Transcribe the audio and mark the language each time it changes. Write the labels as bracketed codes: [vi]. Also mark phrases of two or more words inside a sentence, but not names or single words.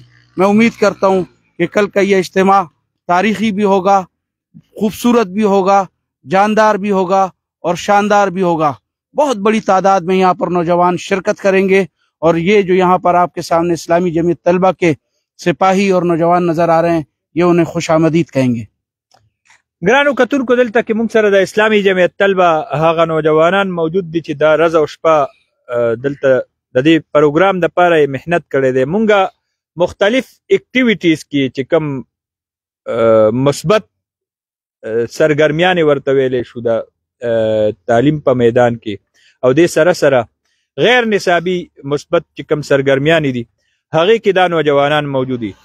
[ur] میں امید کرتا ہوں کہ کل کا یہ اجتماع تاریخی بھی ہوگا، خوبصورت بھی ہوگا، جاندار بھی ہوگا اور شاندار بھی ہوگا. بہت بڑی تعداد میں یہاں پر نوجوان شرکت کریں گے اور یہ جو یہاں پر آپ کے سامنے اسلامی جمعیت طلبہ کے سپاہی اور نوجوان نظر آ رہے ہیں، یہ انہیں خوش آمدید کہیں گے. [ps] ګرانو کتونکو، دلته کې مونږ سره د اسلامي جمعیت طلبه هغه نوجوانان موجود دي چې دا ورځ او شپه دلته د دې پروګرام دپاره یې محنت کړی دی. مونږ مختلف اکټیویټیز کې چې کوم مثبت سرګرمیانې ورته ویلی شو د تعلیم په میدان کې او دې سره سره غیر نصابي مثبت چې کوم سرګرمیانې دي هغې کې دا نوجوانان موجود دي.